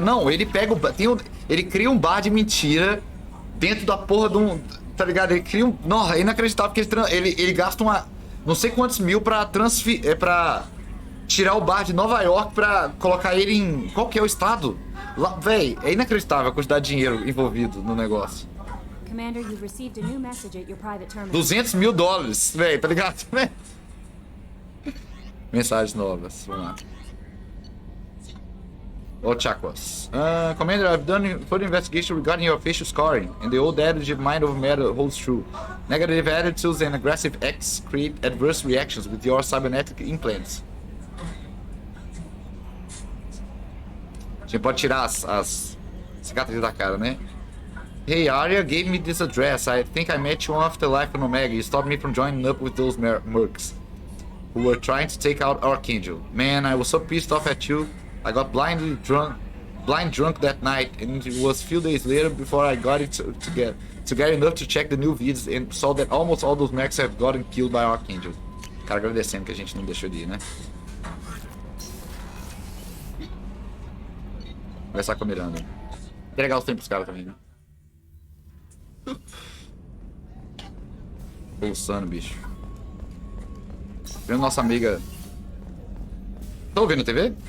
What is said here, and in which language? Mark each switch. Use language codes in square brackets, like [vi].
[pt] Não, ele pega ele cria um bar de mentira dentro da porra de um... Tá ligado? Ele cria um... Não, é inacreditável que ele gasta não sei quantos mil pra pra tirar o bar de Nova York pra colocar ele em... Qual que é o estado? Lá, véi, é inacreditável a quantidade de dinheiro envolvido no negócio. [en] Commander, you've received a new message at your private terminal. [pt] $200 mil, véi, tá ligado? Mensagens novas, vamos lá. Chakwas. [en] Commander, I've done further investigation regarding your facial scoring, and the old adage of mind over matter holds true. Negative attitudes and aggressive acts create adverse reactions with your cybernetic implants. [pt] A gente pode tirar as cicatrizes da cara, né? [en] Hey, Arya gave me this address. I think I met you on Afterlife on Omega. You stopped me from joining up with those mercs who were trying to take out Archangel. Man, I was so pissed off at you. I got blind drunk that night, and it was a few days later before I got it to get enough to check the new vids and saw that almost all those mercs have gotten killed by Archangel. [pt] Cara, agradecendo que a gente não deixou de ir, né? Conversar com a Miranda. Entregar os tempos pros caras também, né? Pulsando, bicho. Vendo nossa amiga. Tá ouvindo a TV?